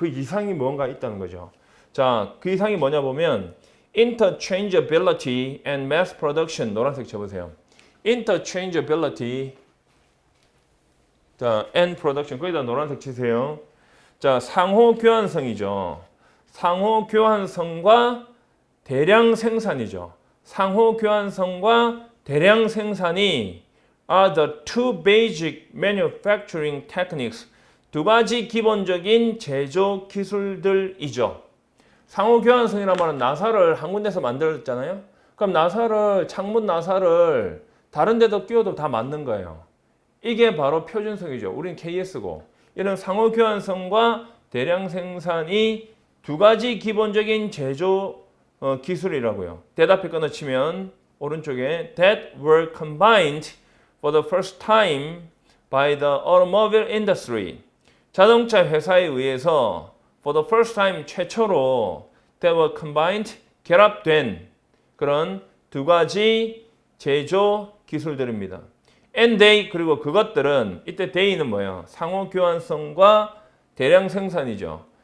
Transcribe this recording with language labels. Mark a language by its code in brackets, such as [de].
[ko] 그 이상이 뭔가 있다는 거죠. 자, 그 이상이 뭐냐 보면 [en] interchangeability and mass production [ko] 노란색 쳐보세요. interchangeability 자, [en] and production [ko] 거기다 노란색 치세요. 자, 상호 교환성이죠. 상호 교환성과 대량 생산이죠. 상호 교환성과 대량 생산이 [en] are the two basic manufacturing techniques. [ko] 두 가지 기본적인 제조 기술들이죠. 상호 교환성이란 말은 나사를 한 군데서 만들었잖아요. 그럼 창문 나사를 다른 데도 끼워도 다 맞는 거예요. 이게 바로 표준성이죠. 우린 KS고. 이런 상호 교환성과 대량 생산이 두 가지 기본적인 제조 기술이라고요. 대답에 끊어치면 오른쪽에 [en] that were combined for the first time by the automobile industry. [ko] 자동차 회사에 의해서 [en] for the first time [ko] 최초로 [en] that were combined [ko] 결합된 그런 두 가지 제조 기술들입니다. [en] And they [ko] 그리고 그것들은 이때 they는 뭐예요? 상호 교환성과 대량 생산이죠.